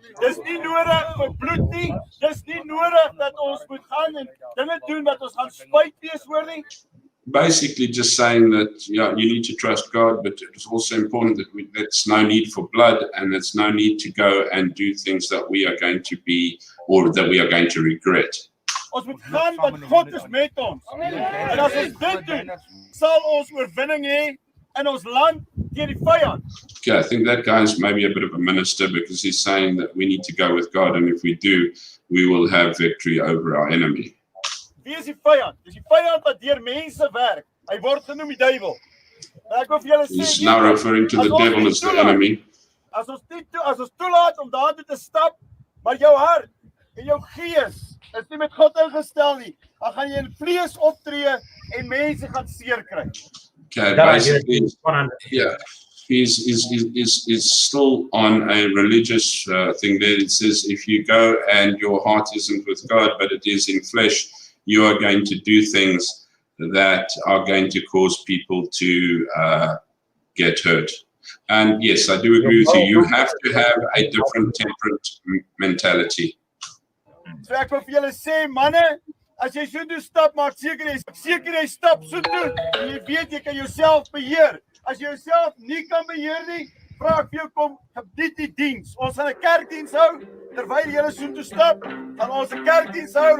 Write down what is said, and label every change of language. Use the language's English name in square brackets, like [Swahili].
[Afrikaans] Dis nie nodig vir bloed nie. Dis nie nodig dat ons moet gaan en dinge doen wat ons gaan spyt wees oor nie. [English] Basically just saying that you need to trust God, but it's also important that there's no need for blood, and there's no need to go and do things that we are going to be, or that we are going to regret. [Afrikaans] Ons moet gaan want God is met ons. En as ons dit doen, sal ons oorwinning hê in ons land teen die vyand. [English] Okay, I think that guy is maybe a bit of a minister, because he's saying that we need to go with God, and if we do, we will have victory over our enemy. [Afrikaans] Wie is die vyand? Dis die vyand wat deur mense werk. Hy word genoem die duiwel. Ek wil vir julle sê, [English] he's now referring to the devil as the enemy. [Afrikaans] As ons toelaat om daartoe te stap, maar jou hart en jou gees is nie met God ingestel nie, dan gaan jy in vlees optree en mense gaan seer kry. [English] Okay, basically, yeah, he's still on a religious thing there. It says, if you go and your heart isn't with God, but it is in flesh, you are going to do things that are going to cause people to get hurt. And yes, I do agree with you. You have to have a different temperate mentality. [Afrikaans] So ek wil vir julle sê, manne, As jy so toe stap, maak seker jy stap so toe en jy weet jy kan jouself beheer. As jy jouself nie kan beheer nie, vra ek vir jou kom gebied die diens. Ons gaan 'n kerkdiens hou terwyl jy so toe stap. Gaan ons 'n kerkdiens hou.